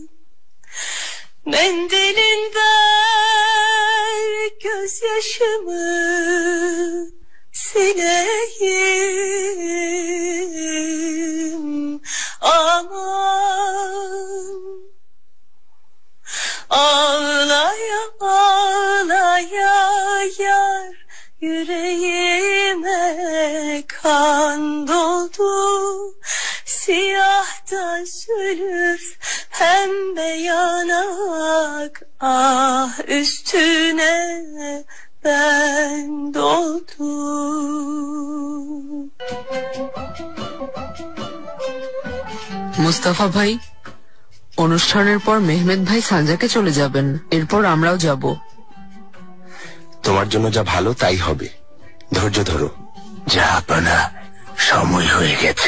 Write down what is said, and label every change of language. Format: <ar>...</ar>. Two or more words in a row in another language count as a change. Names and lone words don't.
<tr>Mendilin ver gözyaşımı sileyim, aman ağlaya ağlaya yar yüreğime kan doldu. Siyah da zülüf pembe yanak, ah üstüne ben doldum.</tr> <bn>মুস্তাফা ভাই, অনুষ্ঠানের পর মেহমেদ ভাই সানজাকে চলে যাবেন, এরপর আমরাও যাব। তোমার জন্য যা ভালো তাই হবে, ধৈর্য ধরো। জাহাপনা, সময় হয়ে গেছে।</bn>